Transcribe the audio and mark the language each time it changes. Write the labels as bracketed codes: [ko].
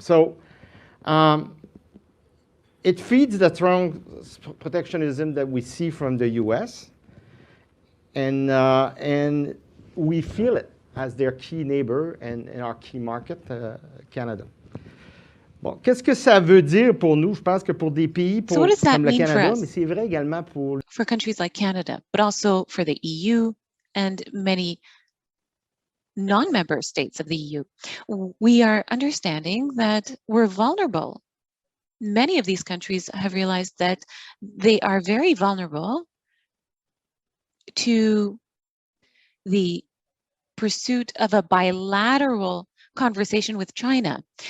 [en] So it feeds the strong protectionism that we see from the US, and we feel it as their key neighbor and our key market, Canada. [fr] Bon, qu'est-ce que ça veut dire pour nous? Je pense que pour des pays comme le Canada, mais c'est vrai également [en] for countries like Canada, but also for the EU and many non-member states of the EU. We are understanding that we're vulnerable. Many of these countries have realized that they are very vulnerable to the pursuit of a bilateral conversation with China.